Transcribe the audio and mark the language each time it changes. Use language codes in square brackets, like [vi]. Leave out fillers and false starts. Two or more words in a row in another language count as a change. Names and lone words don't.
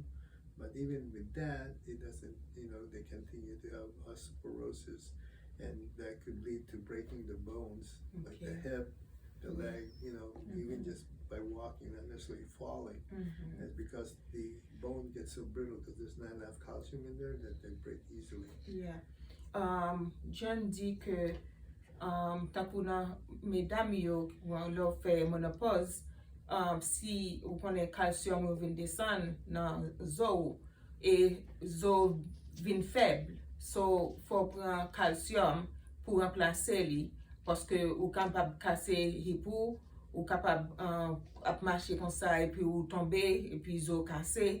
[en] But even with that, it doesn't, they continue to have osteoporosis, and that could lead to breaking the bones, like the Okay. hip, the leg, even Mhm. just by walking, not necessarily falling. Mhm. It's because the bone gets so brittle because there's not enough calcium in there that they break easily. Yeah. [ht] John di ke takou nan medam yo lò fè menopause, si ou konen kalsiyum ou vin desan nan zo ou, e zo vin feble. So, fò pran kalsiyum pou remplase li, paske ou kapab kase hipou, ou kapab ap mache kon sa, e pi ou tombe, e pi zo kase.